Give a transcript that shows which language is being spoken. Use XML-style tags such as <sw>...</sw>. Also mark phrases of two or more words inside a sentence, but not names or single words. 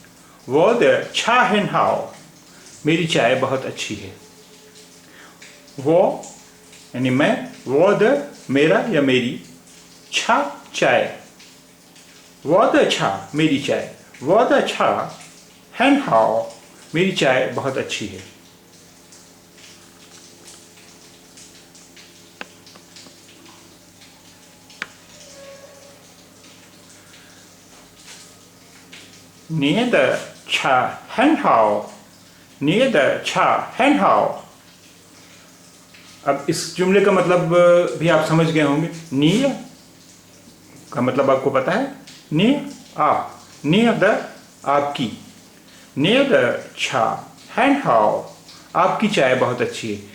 <zh>我的茶很好,</zh> <hi>मेरी चाय बहुत अच्छी है। वो यानी मैं,</hi> <zh>我的</zh> <hi>मेरा या मेरी, छा चाय,</hi> <zh>我的茶</zh> <hi>मेरी चाय,</hi> <zh>我的茶很好,</zh> <hi>मेरी चाय बहुत अच्छी है।</hi> <zh>你的茶很好，你的茶很好।</zh> <hi>अब इस जुमले का मतलब भी आप समझ गए होंगे। नी का मतलब आपको पता है, नी आप,</hi> <zh>你的</zh> <hi>आपकी,</hi> <zh>你的茶很好,</zh> <hi>आपकी चाय बहुत अच्छी है।</hi>